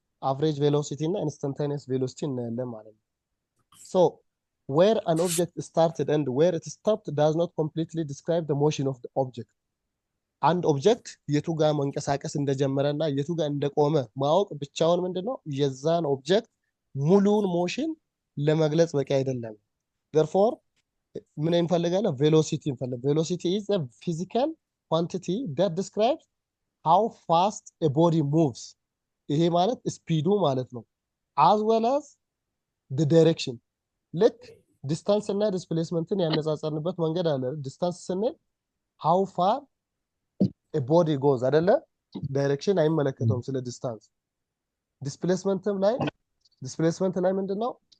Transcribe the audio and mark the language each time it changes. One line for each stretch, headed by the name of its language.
Amharic: አቨሬጅ ቬሎሲቲ እና ኢንስታንታኒየስ ቬሎሲቲ እናያለን ማለት ነው።
English: so where an object started and where it stopped does not completely describe the motion of the object.
Amharic: አንድ ኦብጀክት የቱ ጋር መንቀሳቀስ እንደጀመረና የቱ ጋር እንደቆመ ማወቅ ብቻውን ምንድነው የዛን ኦብጀክት ሙሉውን ሞሽን ለመግለጽ በቂ አይደለም።
English: therefore
Amharic: ምን እንፈልጋለን? ቬሎሲቲ እንፈልጋለን።
English: ቬሎሲቲ is a physical quantity that describes how fast a body moves.
Amharic: ይሄ ማለት ስፒዱ ማለት ነው
English: as well as the direction።
Amharic: ልክ ዲስታንስ እና ዲስፕሌስመንትን ያነጻጸርንበት መንገድ አለ። ዲስታንስ ስንል
English: how far a body goes
Amharic: አይደለ? ዳይሬክሽን አይመለከተውም ስለ ዲስታንስ። ዲስፕሌስመንት ላይ ምንድነው?